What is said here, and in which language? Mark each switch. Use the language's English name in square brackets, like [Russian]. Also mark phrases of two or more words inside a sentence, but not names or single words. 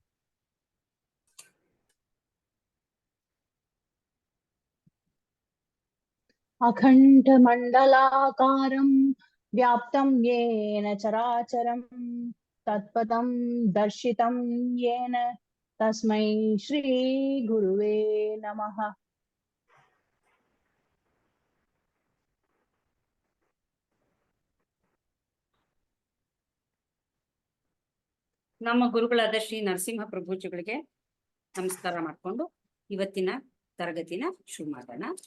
[Sanskrit] ಅಖಂಡ ಮಂಡಲಾಕಾರಂ ವ್ಯಾಪ್ತಂ ಯೇನ ಚರಾಚರಂ ತತ್ಪದಂ ದರ್ಶಿತಂ ಯೇನ ತಸ್ಮೈ ಶ್ರೀ ಗುರುವೇ ನಮಃ. [Kannada] ನಮ್ಮ ಗುರುಗಳಾದ ಶ್ರೀ ನರಸಿಂಹ ಪ್ರಭುಜಿಗಳಿಗೆ ನಮಸ್ಕಾರ ಮಾಡಿಕೊಂಡು ಇವತ್ತಿನ ತರಗತಿನ ಶುರು ಮಾಡೋಣ.